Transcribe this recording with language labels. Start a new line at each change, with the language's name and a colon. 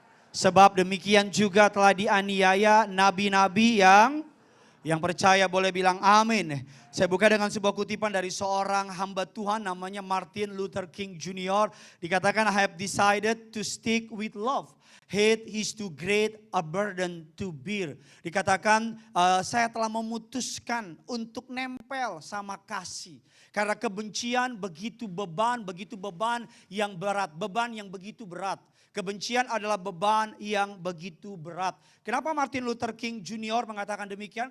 Indonesian: Sebab demikian juga telah dianiaya nabi-nabi yang percaya boleh bilang amin. Saya buka dengan sebuah kutipan dari seorang hamba Tuhan namanya Martin Luther King Jr. Dikatakan,
English: I have decided to stick with love. Hate is too great a burden to bear.
Indonesian: Dikatakan saya telah memutuskan untuk nempel sama kasih. Karena kebencian begitu beban yang berat. Beban yang begitu berat. Kebencian adalah beban yang begitu berat. Kenapa Martin Luther King Jr. mengatakan demikian?